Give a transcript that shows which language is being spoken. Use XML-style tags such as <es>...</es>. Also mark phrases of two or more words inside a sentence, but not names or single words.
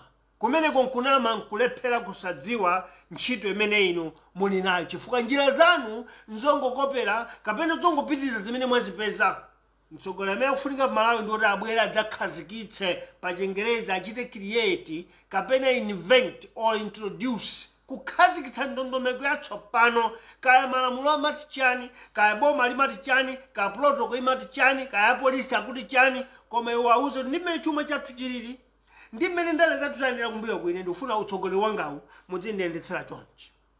<ny>Kumeneko nkunama nkulephera kusadziwa ntchito imene inu muli nayo chifukwa njira zanu nzongokopera kapena zongopitiriza zimene mwazipeza. Mtsogoleri amene akufunika Malawi ndi kuti abwere adzakhazikitse pa Chingereza achite create kapena</ny> <en>invent or introduce,</en> <ny>kukhazikitsa ndondomeko yatsopano, kaya malamulo amati chani, kaya boma limati chani, kaya protocol imati chani, kaya polisi akuti chani, koma iwo auze ndi mmene chuma chathu chilili, ndi mmene ndale zathu zayendera kumbuyo kwine, ndikufuna utsogoleri wangawu muzindiyendetsera chonchi.</ny>